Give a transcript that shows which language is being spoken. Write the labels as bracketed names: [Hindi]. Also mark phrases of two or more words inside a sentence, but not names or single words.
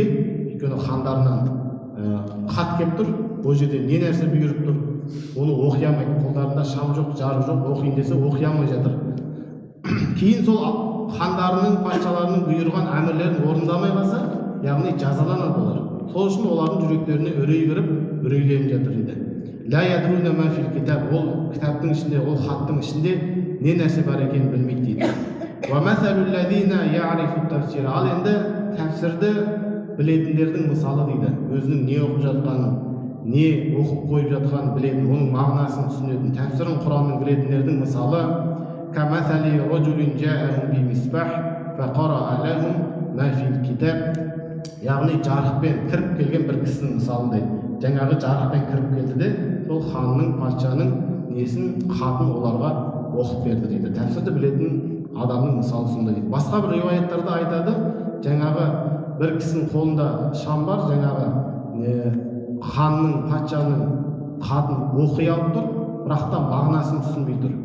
[Kazakh] Өйткені хандарынан хат келіп тұр, ол жерде не нәрсе бұйырып тұр, оны оқи алмайды. Қолдарында шам жоқ, жарық жоқ, оқиын десе оқи алмай жатыр. Кейін сол хандарының, патшаларының бұйырған әмірлерін орындамай қалса, яғни жазаланады олар. Сол үшін олардың жүректеріне үрей кіріп, үрейленіп жатыр дейді. [Arabic] لا يدرون ما في الكتاب. [Kazakh] Ол кітаптың ішінде, ол хаттың ішінде не нәрсе бар екенін білмейді дейді. [Arabic] ومثل الذين يعرفون التفسير. [Kazakh] Ал енді тәфсірді білетіндердің мысалы дейді. Өзінің не оқып жатқанын, не оқып қойып жатқанын білетін, оның мағынасын түсінетін, тәфсірін Құранның білетіндердің мысалы [Arabic] كمثل رجل جاءهم بمصباح فقرأ لهم ما في الكتاب. [Kazakh] Яғни жарықпен кіріп келген бір кісінің мысалындай. Жаңағы жарықпен кіріп келді де, сол ханның, патшаның несін, хатын оларға оқып берді дейді. Тәфсірді білетін адамның мысалы сондай дейді. Басқа бір риуаяттарда айтады, жаңағы бір кісінің қолында шам бар, жаңағы ханның, патшаның хатын оқи алып тұр, бірақ та мағынасын түсінбей тұр.